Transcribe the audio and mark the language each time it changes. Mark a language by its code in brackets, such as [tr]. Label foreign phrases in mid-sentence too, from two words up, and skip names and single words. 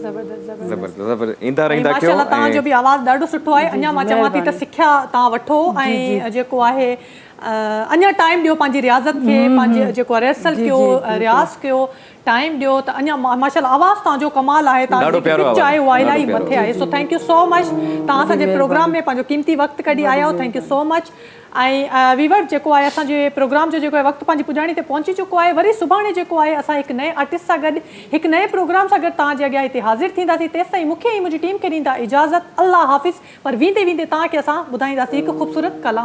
[sd] ज़बरदस्त ईंदा रहंदा कयो माशाल्लाह तव्हांजो बि आवाज़ ॾाढो सुठो आहे अञा मां चवां थी त सिखिया तव्हां वठो ऐं जेको आहे अञा टाइम ॾियो पंहिंजी रियाज़त खे पंहिंजे जेको आहे रिहर्सल कयो रियाज़ कयो टाइम ॾियो त अञा माशाल्लाह आवाज़ तव्हांजो कमाल आहे तव्हांजो पिच आहे उहा इलाही मथे आहे सो [en] thank you so much [sd] तव्हां असांजे प्रोग्राम में पंहिंजो क़ीमती वक़्तु कढी आया आहियो [en] thank you so much [sd] ऐं वीवर जेको आहे असांजे प्रोग्राम जो जेको आहे वक़्तु पंहिंजी पुॼाणी ते पहुची चुको आहे वरी सुभाणे जेको आहे असां हिकु नए आर्टिस्ट सां गॾु हिकु नए प्रोग्राम सां गॾु तव्हांजे अॻियां हिते हाज़िर थींदासीं तेसि ताईं मूंखे ऐं मुंहिंजी टीम खे ॾींदा इजाज़त अल्लाह हाफ़िज़ पर वेंदे वेंदे तव्हांखे असां ॿुधाईंदासीं हिकु ख़ूबसूरत कलाम